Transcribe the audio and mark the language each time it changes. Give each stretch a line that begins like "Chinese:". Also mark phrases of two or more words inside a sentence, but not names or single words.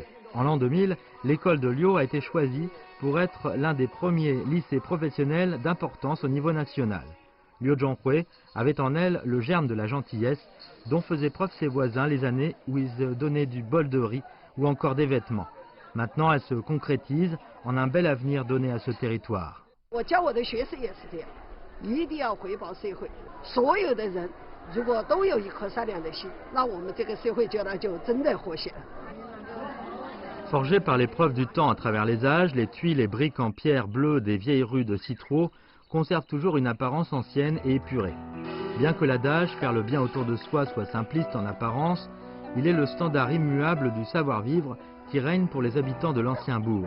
French: En l'an 2000, l'école de Liu a été choisie pour être l'un des premiers lycées professionnels d'importance au niveau national. Liu Zhonghui avait en elle le germe de la gentillesse dont faisaient preuve ses voisins les années où ils donnaient du bol de riz ou encore des vêtements. Maintenant, elle se concrétise en un bel avenir donné à ce territoire.
Chinese: 我教我的学生也是这样，一定要回报社会。所有的人如果都有一颗善良的心，那我们这个社会就真的和谐了。
French: Forgées par l'épreuve du temps à travers les âges, les tuiles et briques en pierre bleue des vieilles rues de Citro conservent toujours une apparence ancienne et épurée. Bien que l'adage « faire le bien autour de soi » soit simpliste en apparence, il est le standard immuable du savoir-vivre qui règne pour les habitants de l'ancien bourg.